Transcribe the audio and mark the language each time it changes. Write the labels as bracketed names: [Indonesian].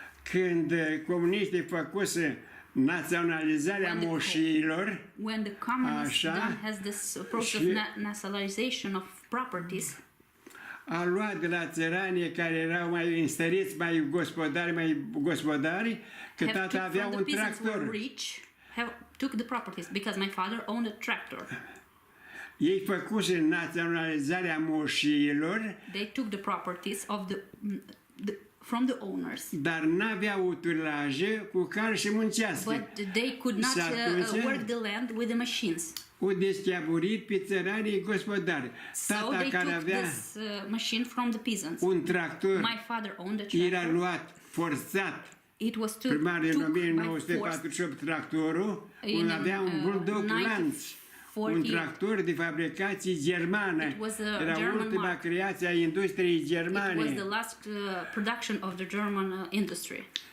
[Romanian] Când comuniștii făcuse naționalizarea moșiilor. [English] When the communists has this process of nationalization of properties. [Romanian] A luat de la țăranii care erau mai înstăriți, mai gospodari, că tata avea un tractor. [English] Took the properties because my father owned a tractor. [Romanian] Ei făcuse naționalizarea moșiilor. [English] They took the properties of from the owners. [Romanian] Dar n-aveau utilaje cu care să muncească. [English] But they could not work the land with the machines. [Romanian] O deschiaburit pe țăranii gospodari. Tata care avea un tractor, [English] my father owned a tractor. [Romanian] Era luat forțat. [English] It was [Romanian] primar în 1948 tractorul, avea un bulldog lanț. Un tractor de fabricație germană. Era ultima creație a industriei germane. [English] It was the last production of the German industry.